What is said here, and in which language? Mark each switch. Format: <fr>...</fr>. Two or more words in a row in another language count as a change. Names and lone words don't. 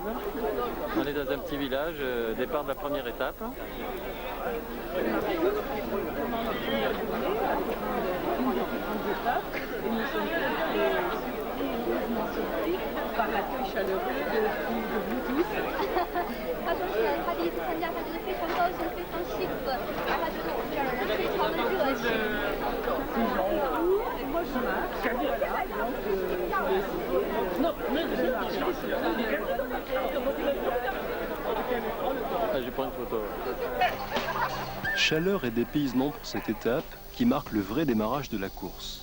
<fr>On est dans un petit village, départ de la première étape. Par l'accueil chaleureux de vous tous.</fr> <zh>他说是他第一次参加，他觉得非常高兴，非常幸福，然后他觉得我们这儿的人非常的热情。</zh> <fr>Moi je marche, voilà, donc je vais essayer. Ah, je prends une photo. Chaleur et dépaysement pour cette étape qui marque le vrai démarrage de la course.</fr>